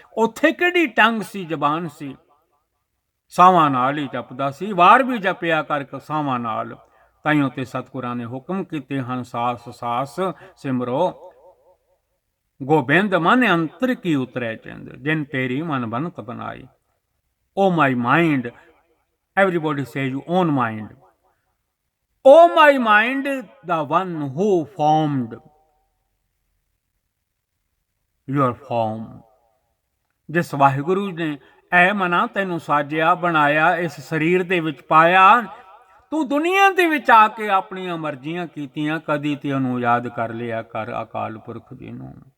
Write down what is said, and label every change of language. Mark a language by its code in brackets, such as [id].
[pa] ਉੱਥੇ ਕਿਹੜੀ ਟੰਗ ਸੀ, ਜ਼ਬਾਨ ਸੀ, ਸਾਵਾਂ ਨਾਲ ਹੀ ਜਪਦਾ ਸੀ। ਵਾਰ ਵੀ ਜਪਿਆ ਕਰ ਸਾਵਾਂ ਨਾਲ। ਤਾਈਓ ਤੇ ਸਤਿਗੁਰਾਂ ਨੇ ਹੁਕਮ ਕੀਤੇ ਹਨ, ਸਾਸ ਸਾਸ ਸਿਮਰੋ ਗੋਬਿੰਦ ਮਨ ਅੰਤਰ ਕੀ ਉਤਰੈ ਚੰਦ, ਜਿਨ ਤੇਰੀ ਮਨ ਬਨਤ ਬਨਾਈ। [en] Oh my mind, everybody says you own mind. Oh my mind, the one who formed your form। [pa] ਜਿਸ ਵਾਹਿਗੁਰੂ ਨੇ ਐ ਮਨਾ ਤੈਨੂੰ ਸਾਜਿਆ ਬਣਾਇਆ, ਇਸ ਸਰੀਰ ਦੇ ਵਿੱਚ ਪਾਇਆ, ਤੂੰ ਦੁਨੀਆ ਦੇ ਵਿੱਚ ਆ ਕੇ ਆਪਣੀਆਂ ਮਰਜ਼ੀਆਂ ਕੀਤੀਆਂ, ਕਦੀ ਤੇ ਉਹਨੂੰ ਯਾਦ ਕਰ ਲਿਆ ਕਰ ਅਕਾਲ ਪੁਰਖ ਜੀ ਨੂੰ।